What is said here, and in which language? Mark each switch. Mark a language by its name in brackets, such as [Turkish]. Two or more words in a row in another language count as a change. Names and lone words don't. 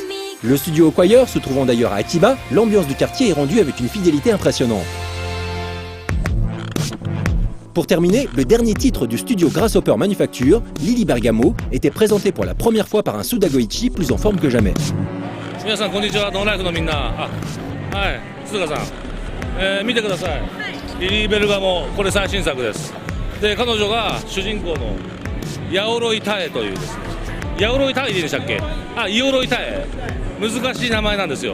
[French] Le studio Acquire se trouvant d'ailleurs à Akiba, l'ambiance du quartier est rendue avec une fidélité impressionnante. Pour terminer, le dernier titre du studio Grasshopper Manufacture, Lily Bergamo, était présenté pour la première fois par un Suda Goichi plus en forme que jamais. [Japanese] 鈴鹿さん、見てください、リリー・ベルガモ、これ最新作です。で、彼女が主人公のヤオロイタエというですね、ヤオロイタエでいいでしたっけ？イオロイタエ、難しい名前なんですよ。